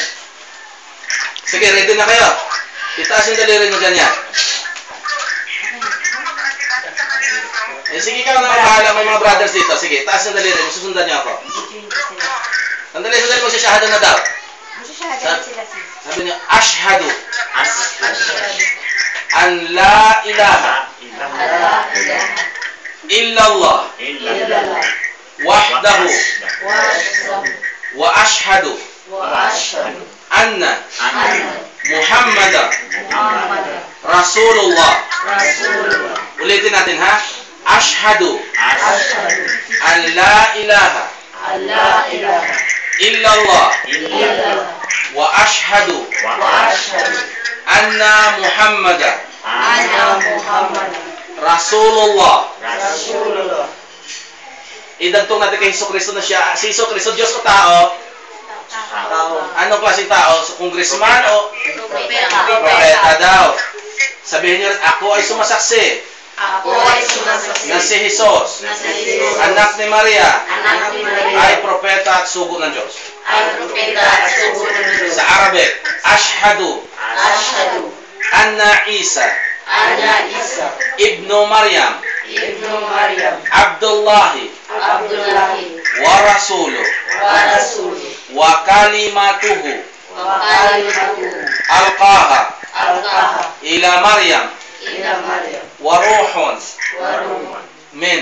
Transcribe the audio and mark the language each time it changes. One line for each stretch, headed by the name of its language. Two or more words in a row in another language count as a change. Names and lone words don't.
Filipino: Sige, ready na kayo. Itaas yung daliri mo ganyan. Sige ka na mahala. May mga brothers dito. Sige, itaas yung daliri mo. Susundan niyo ako. Sandali, magsishahada na daw. Sabi niyo,
Arabic: أشهد أن لا إله إلا الله وحده وأشهد أن محمدا رسول الله.
Filipino: Ulitin natin ha.
Arabic: أشهد أن لا إله إلا الله وأشهد أن محمدا رسول الله.
Filipino: Idagtong natin kay Jesucristo na siya. Si Jesucristo, Diyos o tao? Anong klaseng tao? Congressman o propeta daw? Sabihin niyo, ako ay sumasaksi na si Jesus, anak ni Maria, ay propeta at sugo ng Diyos. Sa Arabic,
Arabic: أشهد أن عيسى ابن مريم عبد الله ورسوله وكلمته ألقاها إلى مريم وروح من.